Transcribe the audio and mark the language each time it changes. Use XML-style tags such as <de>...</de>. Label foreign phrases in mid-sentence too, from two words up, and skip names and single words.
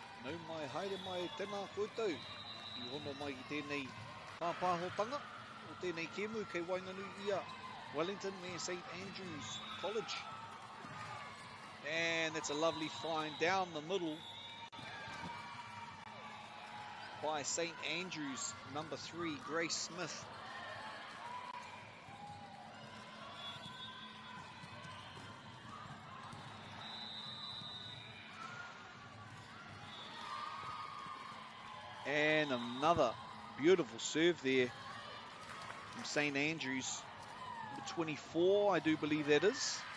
<mi>Hau mai, haere mai, tēnā koutou. I hono mai i tēnei pāpāhotanga o tēnei kēmu kei Wainganui ia Wellington me St Andrews College.</mi> <en>And that's a lovely find down the middle by St Andrews, number 3, Grace Smith. And another beautiful serve there from St Andrews, number 24, I do believe that is.</en>